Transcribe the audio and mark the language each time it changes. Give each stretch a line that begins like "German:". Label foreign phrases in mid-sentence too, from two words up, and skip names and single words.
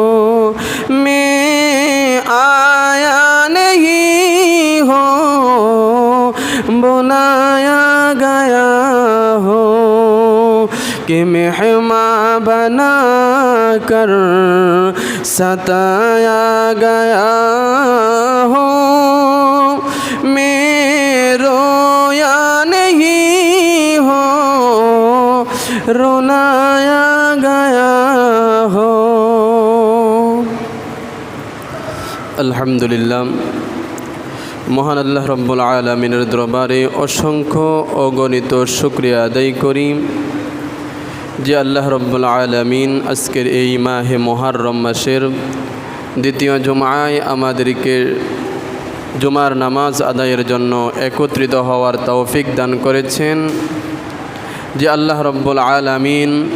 Urdu: میں آیا نہیں ہوں بلایا گیا ہو کہ مہمان بنا کر ستایا گیا ہو میں رویا نہیں ہوں رلایا گیا ہو
Bangla: আলহামদুলিল্লাহ মহান আল্লাহ
Arabic: رب العالمين
Bangla: দরবারে অসংখ্য অগণিত শুকরিয়া আদায় করি যে
Arabic: الله رب العالمين
Bangla: আজকের এই মাহে মুহররম মাসের দ্বিতীয় জুমায় আমাদেরকে জুমার নামাজ আদায়ের জন্য একত্রিত হওয়ার তৌফিক দান করেছেন যে
Arabic: الله رب العالمين